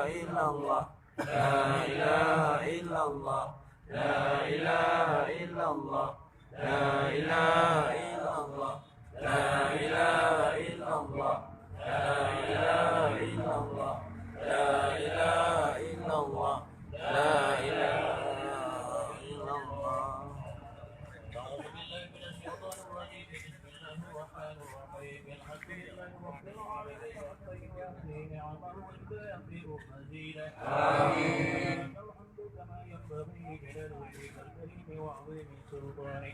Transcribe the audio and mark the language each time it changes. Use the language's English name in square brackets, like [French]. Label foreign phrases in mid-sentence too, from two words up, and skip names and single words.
[Arabic] إلا الله، لا إله إلا الله، لا إله إلا الله، لا إله إلا الله، لا إله إلا الله، لا إله إلا الله، لا إله إلا الله، لا إله آمين. الحمد كما ينبغي لجلال وجهك الكريم وعظيم سلطانك.